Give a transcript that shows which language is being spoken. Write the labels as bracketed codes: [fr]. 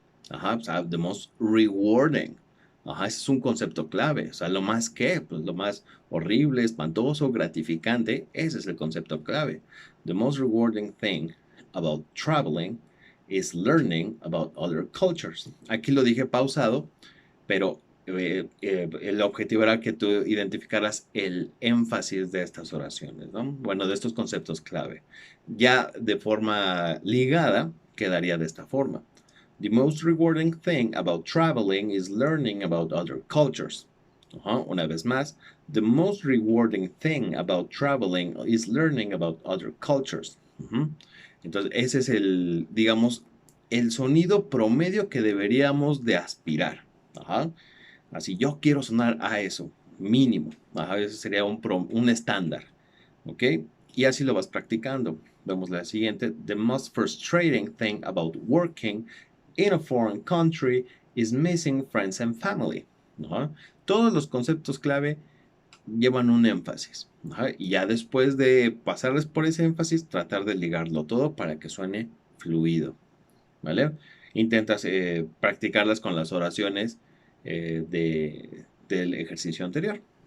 [es] Ajá, o sea, [en] the most rewarding. [es] Ajá, ese es un concepto clave. O sea, lo más que, pues lo más horrible, espantoso, gratificante, ese es el concepto clave. [en] The most rewarding thing about traveling is learning about other cultures. [es] Aquí lo dije pausado, pero el objetivo era que tú identificaras el énfasis de estas oraciones, ¿no? Bueno, de estos conceptos clave. Ya de forma ligada, quedaría de esta forma. [en] The most rewarding thing about traveling is learning about other cultures. [es] Una vez más, [en] the most rewarding thing about traveling is learning about other cultures. [es] Entonces, ese es digamos, el sonido promedio que deberíamos de aspirar. Así, yo quiero sonar a eso, mínimo. Ese sería un estándar. ¿Ok? Y así lo vas practicando. Vemos la siguiente. [en] The most frustrating thing about working in a foreign country is missing friends and family. [es] Todos los conceptos clave llevan un énfasis. Y ya después de pasarles por ese énfasis, tratar de ligarlo todo para que suene fluido. ¿Vale? intentas practicarlas con las oraciones del ejercicio anterior.